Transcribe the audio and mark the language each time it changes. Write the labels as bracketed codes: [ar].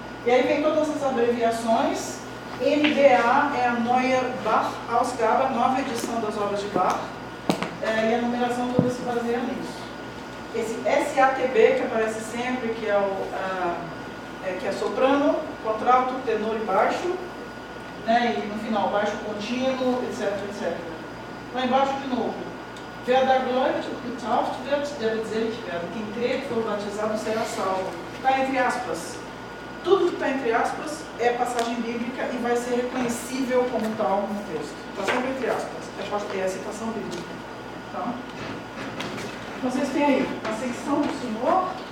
[pt] E aí vem todas as abreviações, NBA é a Neue Bach Ausgabe, nova edição das obras de Bach, e a numeração toda se baseia nisso. Esse SATB, que aparece sempre, que é soprano, contralto, tenor e baixo, né? E no final, baixo contínuo, etc, etc. Lá embaixo, de novo. [de] Wer da gläubet und getauft wird, der wird selig werden. [pt] Quem crer que for batizado será salvo. Está entre aspas. Tudo que está entre aspas é passagem bíblica e vai ser reconhecível como tal no texto. Está sempre entre aspas. É a citação bíblica. Tá? Vocês têm aí a secção do Senhor.